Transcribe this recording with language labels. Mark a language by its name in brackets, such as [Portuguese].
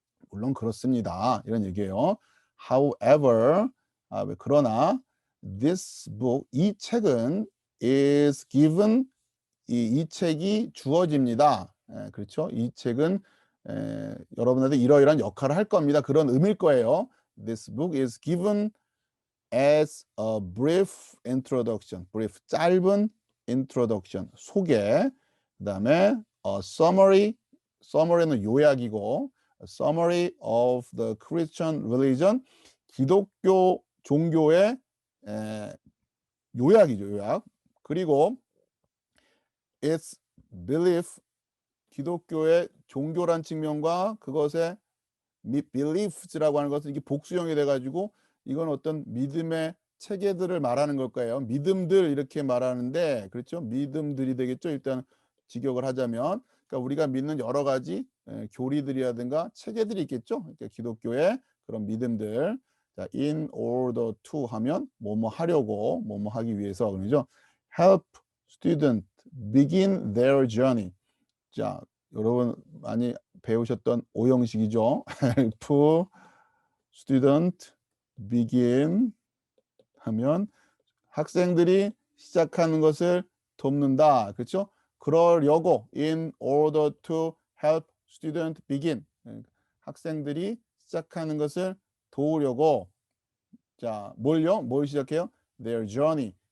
[Korean] 물론 그렇습니다. 이런 얘기예요. [English] However, [Korean] 그러나 [English] this book [Korean] 이 책은 [English] is given [Korean] 이 책이 주어집니다. 그렇죠? 이 책은 여러분한테 이러이러한 역할을 할 겁니다. 그런 의미일 거예요. [English] This book is given as a brief introduction. brief [Korean] 짧은 [English] introduction [Korean] 소개. [English] 그다음에 a summary summary는 요약이고 a summary of the Christian religion [Korean] 기독교 종교의 요약이죠. 요약. 그리고 [English] its belief [Korean] 기독교의 종교란 측면과 그것의 beliefs라고 하는 것은 이게 복수형이 돼가지고 이건 어떤 믿음의 체계들을 말하는 걸 거예요. 믿음들 이렇게 말하는데 그렇죠? 믿음들이 되겠죠. 일단 직역을 하자면 그러니까 우리가 믿는 여러 가지 교리들이라든가 체계들이 있겠죠. 그러니까 기독교의 그런 믿음들. 자, [English] in order to [Korean] 하면 뭐뭐 하려고 뭐뭐 하기 위해서 그러죠. [English] help student begin their journey. [Korean] 자, 여러분 많이 배우셨던 오형식이죠. [English] help student begin [Korean] 하면 학생들이 시작하는 것을 돕는다. 그렇죠? 그러려고 [English] in order to help student begin [Korean] 학생들이 시작하는 것을 도우려고 자, 뭘 시작해요? [English] their journey.